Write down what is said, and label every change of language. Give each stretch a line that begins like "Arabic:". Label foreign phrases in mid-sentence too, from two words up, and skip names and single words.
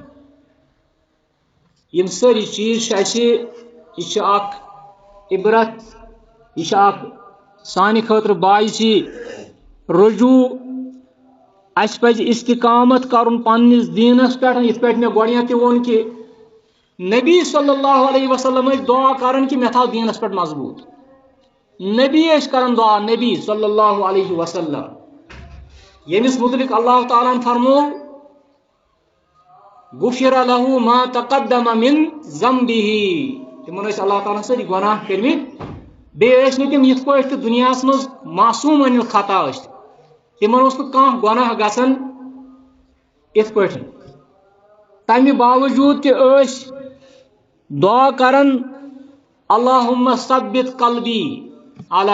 Kashmiri: یِم سٲری چیٖز چھِ اَسہِ یہِ چھِ اکھ عبرت یہِ چھِ اکھ سانہِ خٲطرٕ باعثی رجوع اَسہِ پَزِ استقامت کرُن پننِس دیٖنس پٮ۪ٹھ یِتھ پٲٹھۍ مےٚ گۄڈنٮ۪تھ تہِ ووٚن کہِ نبی
Arabic: صلی اللہ علیہ وسلم
Kashmiri: ٲسۍ دعا کران کہِ مےٚ تھاو دیٖنس پٮ۪ٹھ مضبوٗط نبی ٲسۍ کران دعا نبی
Arabic: صلی اللہ علیہ وسلم
Kashmiri: ییٚمِس متعلق اللہ تعالیٰ ہن فرمو
Arabic: غفر له ما تقدم من ذنبه
Kashmiri: تِمن ٲسۍ اللہ تعالیٰ ہن سٲری گۄناہ کٔرمٕتۍ بیٚیہِ ٲسۍ نہٕ تِم یِتھ پٲٹھۍ تہِ دُنیاہس منٛز معصوٗم أنِتھ خطا ٲسۍ تِمن اوس نہٕ کانٛہہ گۄناہ گژھان یِتھ پٲٹھۍ تمہِ باوجوٗد تہِ ٲسۍ دعا کران
Arabic: اللہُمہ ثبت قلبی علی